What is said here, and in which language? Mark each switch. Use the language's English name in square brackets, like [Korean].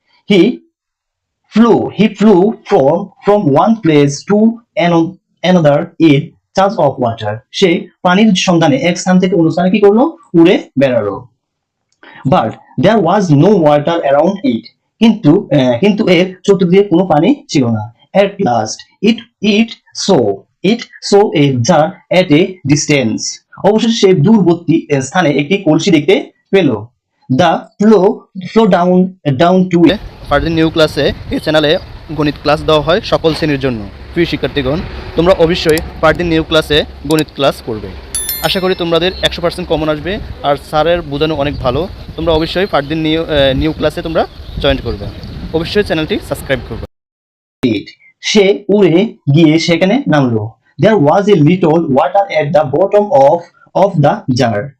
[English] He flew from one place to another in search of water. [Bangla] সে পানির সন্ধানে এক স্থান থেকে অন্য স্থানে কি করলো? উড়ে বেড়ালো। [English] But there was no water around it. [Bangla] কিন্তু এর চতুর্দিকে কোনো পানি ছিল না। [English] At last it saw a jar at a distance. [Bangla] অবশেষে সে দূরবর্তী স্থানে একটি কলসি দেখতে পেল। [English] The flow down to [Bangla] Fardin new ক্লাসে এই চ্যানেলে গণিত ক্লাস দেওয়া হয় সকল শ্রেণীর জন্য। প্রিয় শিক্ষার্থীগণ, তোমরা অবশ্যই ফারদিন নিউ ক্লাসে গণিত ক্লাস করবে। আশা করি তোমাদের 100% কমন আসবে। আর স্যারের বোঝানো অনেক ভালো। তোমরা অবশ্যই ফারদিন নিউ ক্লাসে তোমরা জয়েন করবে। অবশ্যই চ্যানেলটি সাবস্ক্রাইব করবে। সে উড়ে গিয়ে সেখানে নামলো। [English] There was a little water at the bottom of the jar.